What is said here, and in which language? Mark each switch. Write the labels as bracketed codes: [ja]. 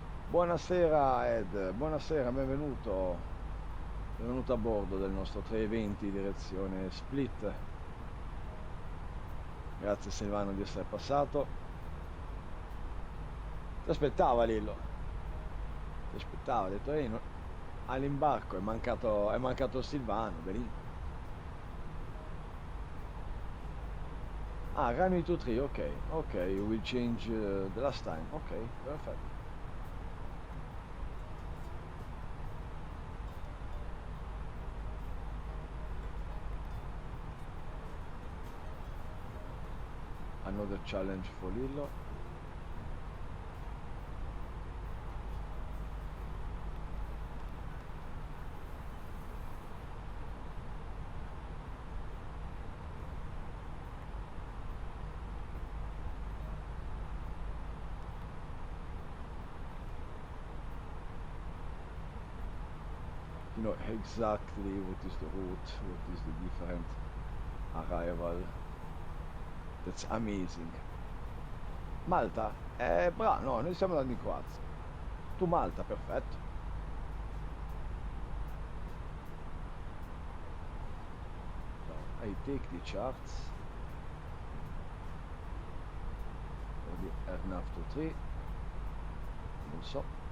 [it] Buonasera Ed, buonasera, benvenuto. Benvenuto a bordo del nostro 320 direzione Split. Grazie Silvano di essere passato. Ti aspettava Lillo. Ti aspettava, ha detto all'imbarco è mancato Silvano, benissimo. [en] Ah, runway 23, ok, we'll change the last time, ok, perfetto. Another challenge for Lillo. You know exactly what is the route, what is the different arrival. That's amazing. Malta? [it] Bravo, no, noi stiamo andando in Croazia. Tu Malta, perfetto. [en] So, I take the charts for the RNAV 23. Non so.